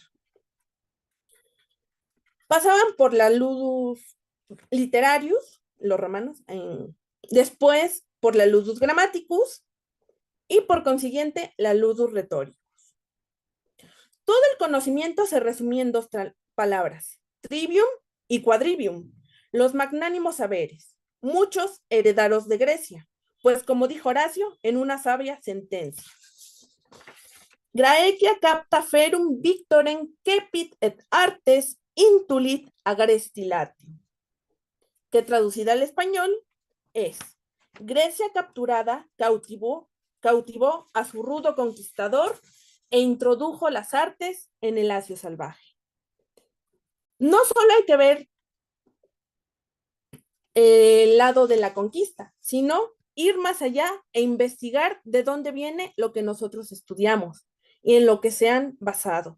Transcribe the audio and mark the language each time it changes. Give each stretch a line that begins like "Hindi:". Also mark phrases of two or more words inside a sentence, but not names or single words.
Spanish: Pasaban por la
Latin: ludus literarius,
Spanish: los romanos, después por la
Latin: ludus grammaticus
Spanish: y por consiguiente la
Latin: ludus rhetoricus.
Spanish: Todo el conocimiento se resumía en dos palabras, trivium y quadrivium, los magnánimos saberes, muchos heredados de Grecia, pues como dijo Horacio en una sabia sentencia,
Latin: Graecia capta ferum victorem cepit et artes intulit agrestilati,
Spanish: que traducida al español es, Grecia capturada cautivó a su rudo conquistador e introdujo las artes en el Asia salvaje. No solo hay que ver el lado de la conquista, sino ir más allá e investigar de dónde viene lo que nosotros estudiamos y en lo que se han basado.